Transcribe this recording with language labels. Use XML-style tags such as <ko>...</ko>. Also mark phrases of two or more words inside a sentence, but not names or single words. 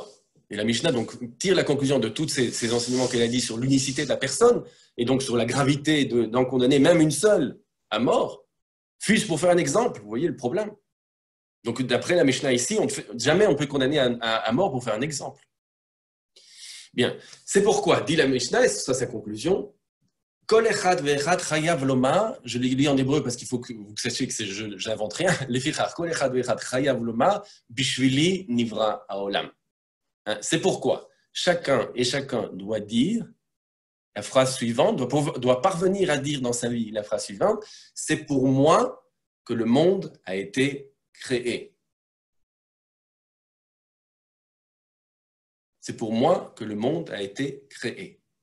<fr>Et la Mishnah donc, tire la conclusion de tous ces enseignements qu'elle a dit sur l'unicité de la personne, et donc sur la gravité d'en condamner même une seule à mort, fût-ce pour faire un exemple, vous voyez le problème. Donc d'après la Mishnah ici, jamais on peut condamner à mort pour faire un exemple. Bien, c'est pourquoi, dit la Mishnah, et c'est ça sa conclusion,</fr> <he>כל אחד ואחד חייב לומר,</he> <fr>je l'ai lu en hébreu parce qu'il faut que vous sachiez que je n'invente rien,</fr> <he>לפיכך כל אחד ואחד חייב לומר בשבילי נברא העולם.</he> <fr>C'est pourquoi chacun doit dire la phrase suivante, doit parvenir à dire dans sa vie la phrase suivante, c'est pour moi que le monde a été créé. C'est pour moi que le monde a été créé.</fr>